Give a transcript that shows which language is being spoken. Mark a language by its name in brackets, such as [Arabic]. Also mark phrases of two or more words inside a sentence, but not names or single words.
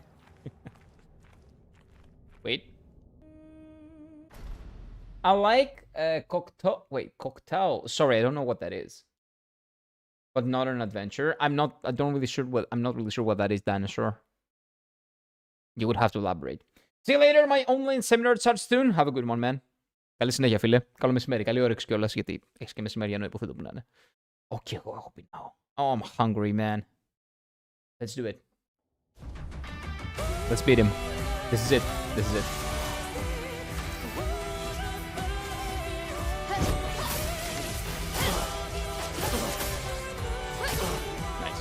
[English] Wait. I like cocktail. Wait, cocktail. Sorry, I don't know what that is. But not an adventure. I'm not really sure what that is, Dinosaur. You would have to elaborate. See you later, my online seminar starts soon. Have a good one, man. [Greek] Καλή συνέχεια, φίλε. Καλό μεσημέρι. Καλή όρεξη κιόλας, γιατί έχεις και μεσημεριανό, υποθέτω που να είναι. Okay, εγώ έχω πεινάω. [English] Oh, I'm hungry, man. Let's do it. Let's beat him. This is it. Nice.